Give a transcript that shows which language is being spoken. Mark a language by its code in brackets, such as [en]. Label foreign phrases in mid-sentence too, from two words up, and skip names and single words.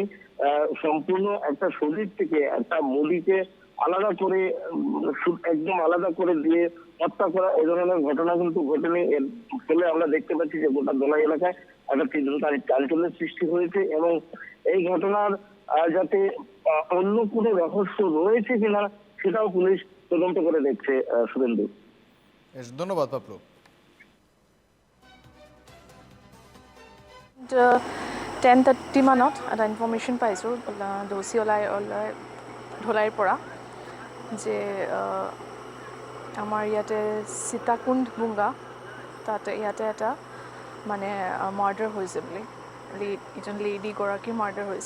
[bn] সম্পূর্ণ একটা শরীর থেকে একটা বডিকে আলাদা করে একদম আলাদা করে দিয়ে হত্যা করা, এই ধরনের ঘটনা কিন্তু ঘটেনি। এর ফলে আমরা দেখতে পাচ্ছি যে গোটা ধলাই এলাকায় একটা তীব্র চাঞ্চল্যের সৃষ্টি হয়েছে এবং এই ঘটনার যাতে অন্য কোনো রহস্য রয়েছে কিনা সেটাও পুলিশ তদন্ত করে দেখছে। শুভেন্দু, ধন্যবাদ পাপলু। [as] 10:30 মানত এটা ইনফৰমেশ্যন পাইছোঁ দোষী ওলাই ধলাইৰ পৰা যে আমাৰ ইয়াতে সীতাকুণ্ড বুংগা ইয়াতে এটা মানে মাৰ্ডাৰ হৈছে বুলি, এজন লেডিগৰাকীৰ মাৰ্ডাৰ হৈছে।